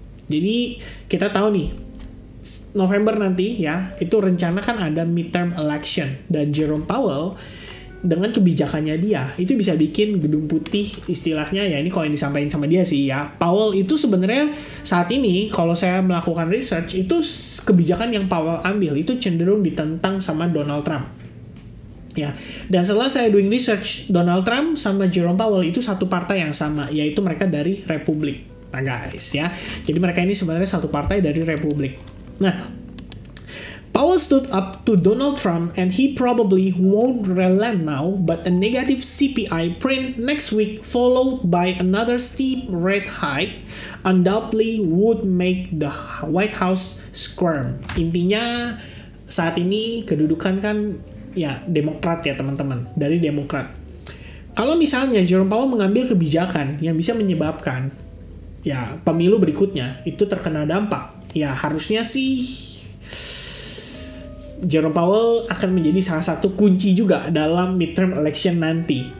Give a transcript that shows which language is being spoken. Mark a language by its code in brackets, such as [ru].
[id] Jadi kita tahu nih, November nanti ya, itu rencana kan ada midterm election, dan Jerome Powell dengan kebijakannya dia itu bisa bikin gedung putih, istilahnya ya, ini kalau yang disampaikan sama dia sih ya, Powell itu sebenarnya saat ini kalau saya melakukan research, itu kebijakan yang Powell ambil itu cenderung ditentang sama Donald Trump ya. Dan setelah saya [en] doing research, [id] Donald Trump sama Jerome Powell itu satu partai yang sama, yaitu mereka dari Republik. Nah guys ya, jadi mereka ini sebenarnya satu partai dari Republik. [en] Nah, Powell stood up to Donald Trump and he probably won't relent now, but a negative CPI print next week followed by another steep rate hike undoubtedly would make the White House squirm. [id] Intinya saat ini kedudukan kan ya Demokrat ya teman-teman, dari Demokrat. Kalau misalnya Jerome Powell mengambil kebijakan yang bisa menyebabkan ya pemilu berikutnya itu terkena dampak, ya harusnya sih Jerome Powell akan menjadi salah satu kunci juga dalam midterm election nanti.